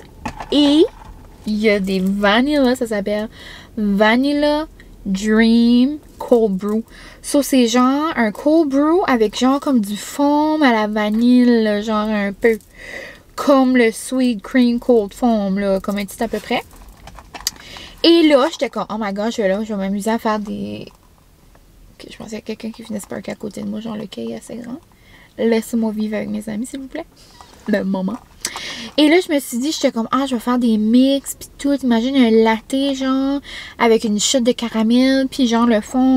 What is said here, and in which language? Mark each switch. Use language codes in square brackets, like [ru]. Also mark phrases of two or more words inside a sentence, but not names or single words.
[fr] Et il y a des vanilla, ça s'appelle Vanilla Dream Cold Brew. Ça, c'est genre un [en] cold brew [fr] avec genre comme du foam à la vanille, là, genre un peu comme le Sweet Cream Cold Foam, là, comme un petit à peu près. Et là, j'étais comme, [en] oh my god, [fr] je vais m'amuser à faire des... Okay, je pensais à quelqu'un qui venait se parker à côté de moi, genre le quai est assez grand. Laissez-moi vivre avec mes amis, s'il vous plaît. Le moment. Et là, je me suis dit, j'étais comme, ah, je vais faire des mix, puis tout. Imagine un latte, genre, avec une shot de caramel, puis genre le fond.